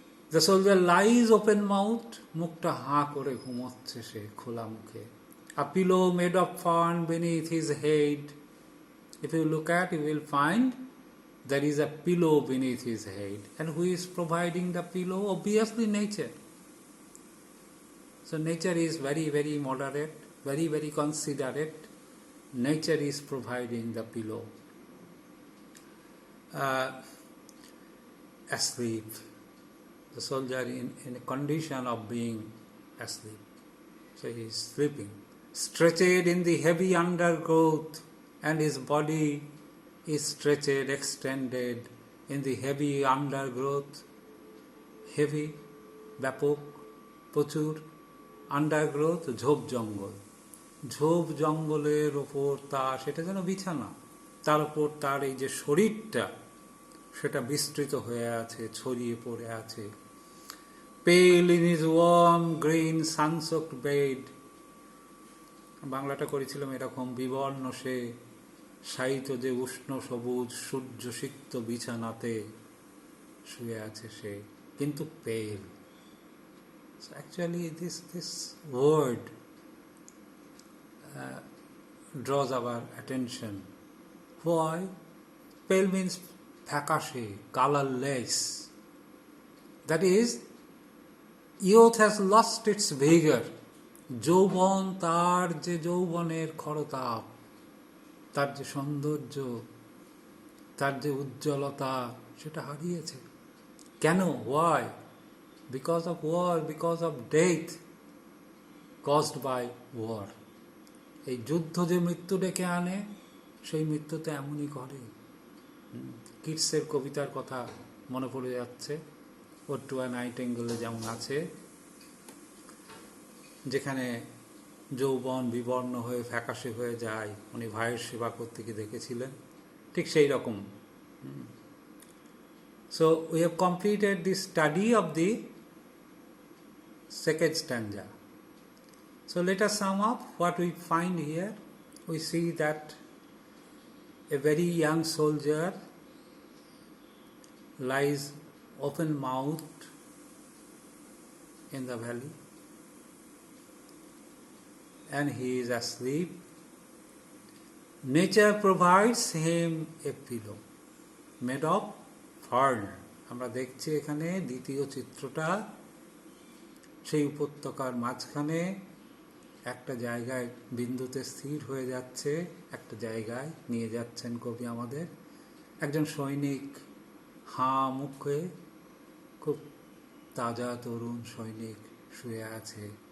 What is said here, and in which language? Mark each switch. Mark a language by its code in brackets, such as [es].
[en] The soldier lies open mouthed, [bn] মুখটা হাঁ করে ঘুমোচ্ছে সে খোলা মুখে. [en] A pillow made of fern beneath his head. If you look at, you will find there is a pillow beneath his head. And who is providing the pillow? Obviously nature. So nature is very, very moderate, very, very considerate. Nature is providing the pillow. Asleep. The soldier in a condition of being asleep. So he is sleeping. Stretched in the heavy undergrowth, and his body is stretched, extended in the heavy undergrowth. [bn] Heavy, ব্যাপক, প্রচুর, undergrowth, ঝোপ জঙ্গল. ঝোপ জঙ্গলের ওপর তার, সেটা যেন বিছানা, তার উপর তার এই যে শরীরটা, সেটা বিস্তৃত হয়ে আছে, ছড়িয়ে পড়ে আছে. [en] Pale in his warm, green, sun-soaked bed. [bn] বাংলাটা করেছিলাম এরকম, বিবর্ণ সে শায়িত যে উষ্ণ সবুজ সূর্যসিক্ত বিছানাতে শুয়ে আছে সে, কিন্তু পেল. [en] So actually this word draws our attention. Why? Pale means ফ্যাকাশে, colorless. That is, youth has lost its vigor. [bn] যৌবন, তার যে যৌবনের খরতাপ, তার যে সৌন্দর্য, তার যে উজ্জ্বলতা, সেটা হারিয়েছে. কেন? [en] Why? Because of war, because of death caused by war. [bn] এই যুদ্ধ যে মৃত্যু ডেকে আনে, সেই মৃত্যুতে এমনই করে. কিটসের কবিতার কথা মনে পড়ে যাচ্ছে, ওটুয়া নাইটেঙ্গেলে যেমন আছে, যেখানে যৌবন বিবর্ণ হয়ে ফ্যাকাশে হয়ে যায়, উনি ভাইয়ের সেবা করতে গিয়ে দেখেছিলেন, ঠিক সেই রকম. [en] So we have completed the study of the second stanza. So let us sum up what we find here. We see that a very young soldier lies open-mouthed in the valley, and he is asleep. Nature provides him a pillow made of fern. [bn] আমরা দেখছি এখানে দ্বিতীয় চিত্রটা, সেই উপত্যকার মাঝখানে একটা জায়গায় বিন্দুতে স্থির হয়ে যাচ্ছে, একটা জায়গায় নিয়ে যাচ্ছেন কবি আমাদের. একজন সৈনিক হাঁ মুখে, খুব তাজা তরুণ সৈনিক শুয়ে আছে.